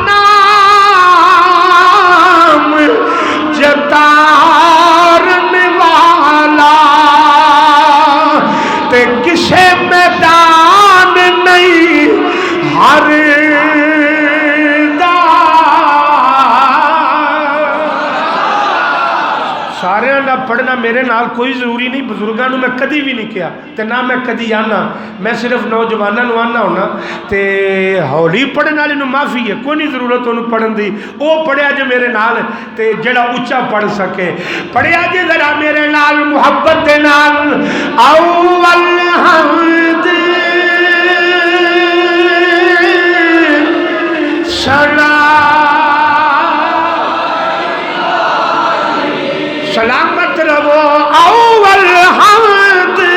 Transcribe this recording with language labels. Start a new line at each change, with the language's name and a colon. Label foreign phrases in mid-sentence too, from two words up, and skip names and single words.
Punjabi: نام جتارن والا تے کسے میدان نہیں ہر سارے نہ پڑھنا میرے نال کوئی ضروری نہیں، بزرگاں نو میں کدی بھی نہیں کیا تے نہ میں کدی آنا، میں صرف نوجواناں نو آنا ہونا تے ہولی پڑھن والے نو معافی ہے، کوئی نہیں ضرورت انہوں پڑھن دی، او پڑھیا جے میرے نال تے جڑا اچھا پڑھ سکے، پڑھیا جے ذرا میرے نال محبت دے نال اول حمد ثنا سلامت رہو اول حمد